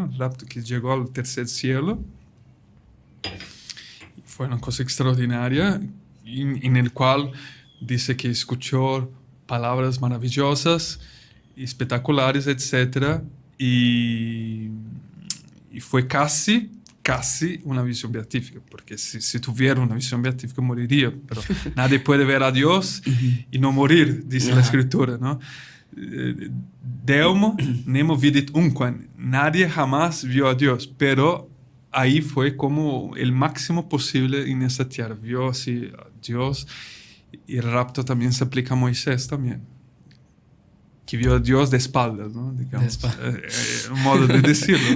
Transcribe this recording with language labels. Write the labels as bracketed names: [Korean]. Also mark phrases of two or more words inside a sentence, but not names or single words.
[Spanish] El rapto que llegó al tercer cielo. Fue una cosa extraordinaria en el cual dice que escuchó palabras maravillosas, espectaculares, etc. Y fue casi una visión beatífica, porque si tuviera una visión beatífica moriría, pero nadie puede ver a Dios y no morir, dice la Escritura, ¿no? [Latin] Deum nemo vidit unquam, [Spanish] nadie jamás vio a Dios, pero ahí fue como el máximo posible en esa tierra, vio así a Dios, y el rapto también se aplica a Moisés también, que vio a Dios de espaldas, ¿no? Digamos, un modo de decirlo, ¿no?